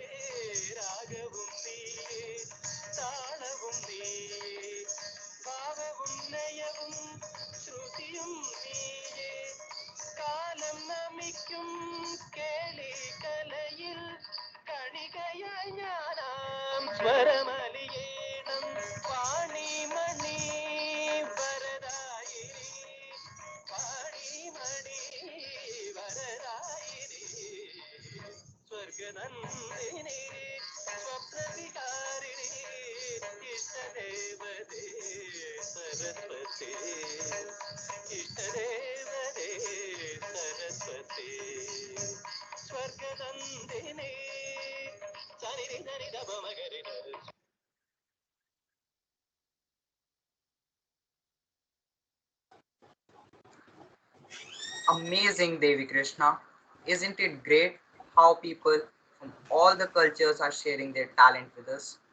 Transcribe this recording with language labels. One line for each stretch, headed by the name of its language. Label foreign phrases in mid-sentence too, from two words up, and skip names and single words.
Malayalam: രാഗവും നീയേ താളവും നീയേ ഭാവവും ലയവും ശ്രുതിയും നീയേ കാലം നമിക്കും കേളി കലയിൽ കണികയായി ഞാനാം സ്വരമലിയേണം വാണിമണി വരദായിനി വാണിമണി വരദായിനി സ്വർഗനന്ദിനി സ്വപ്നവികാരിണി ഇഷ്ടദേവതേ
Sanskrit: सरस्वती इष्टदेवते सरस्वती स्वर्गनन्दिनी
Malayalam: सनि धनि धप मगरि
English: Amazing, Devi Krishna. Isn't it great how people from all the cultures are sharing their talent with us?